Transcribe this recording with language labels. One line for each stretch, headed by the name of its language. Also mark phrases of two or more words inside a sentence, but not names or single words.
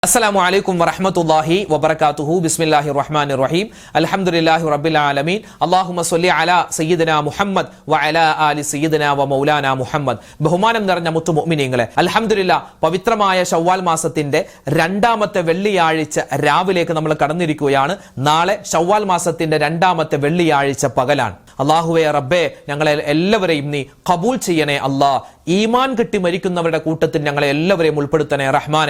Arabic: السلام عليكم ورحمة الله وبركاته بسم الله الرحمن الرحيم الحمد لله رب العالمين اللهم صل على سيدنا محمد وعلى آل سيدنا ومولانا محمد
Malayalam: ബഹുമാനം നിറഞ്ഞ മുത്തു മുഅ്മിനീങ്ങളെ അൽഹംദുലില്ലാഹ് പവിത്രമായ ശവ്വാൽ മാസത്തിന്റെ രണ്ടാമത്തെ വെള്ളിയാഴ്ച രാവിലേക്ക് നമ്മൾ കടന്നിരിക്കുകയാണ്. നാളെ ശവ്വാൽ മാസത്തിന്റെ രണ്ടാമത്തെ വെള്ളിയാഴ്ച പകലാണ്. അല്ലാഹുവേ റബ്ബേ, ഞങ്ങളെ എല്ലാവരെയും നീ ഖബൂൽ ചെയ്യണേ അല്ലാ. ഈമാൻ കിട്ടി മരിക്കുന്നവരുടെ കൂട്ടത്തിൽ ഞങ്ങളെ എല്ലാവരെയും ഉൾപ്പെടുത്തണേ റഹ്മാനെ.